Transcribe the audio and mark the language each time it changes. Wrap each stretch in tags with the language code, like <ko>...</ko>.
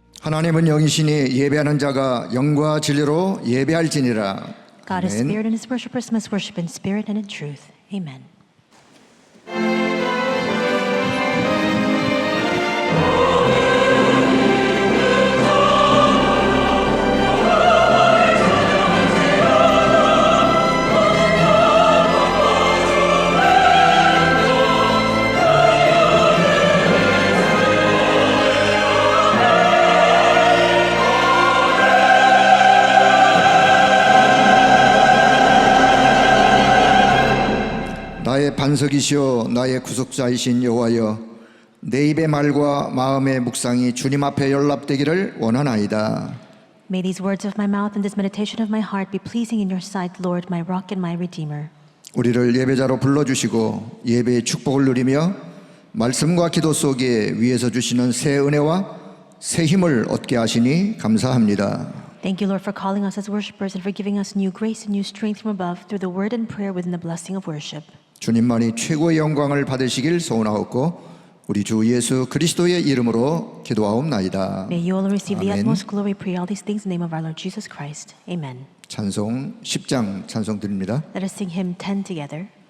<ko>하나님은 영이시니 예배하는 자가 영과 진리로 예배할지니라.</ko> <en>God is</en> <ko>아멘.</ko> <en>spirit, and his worshippers must worship in spirit and in truth. Amen.</en> <ko>나의 반석이시오 나의 구속자이신 여호와여, 내 입의 말과 마음의 묵상이 주님 앞에 연락되기를 원하나이다.</ko> <en>May these words of my mouth and this meditation of my heart be pleasing in your sight, Lord, my rock and my redeemer.</en> <ko>우리를 예배자로 불러주시고 예배의 축복을 누리며 말씀과 기도 속에 위에서 주시는 새 은혜와 새 힘을 얻게 하시니 감사합니다.</ko> <en>Thank you, Lord, for calling us as worshipers and for giving us new grace and new strength from above through the word and prayer within the blessing of worship.</en> <ko>주님만이 최고의 영광을 받으시길 소원하옵고 우리 주 예수 그리스도의 이름으로 기도하옵나이다.</ko> <en>May you all receive the</en> <ko>아멘.</ko> <en>utmost glory. Pray all these things in the name of our Lord Jesus Christ. Amen.</en> <ko>찬송 10장 찬송 드립니다.</ko> <en>Let us sing hymn 10 together.</en>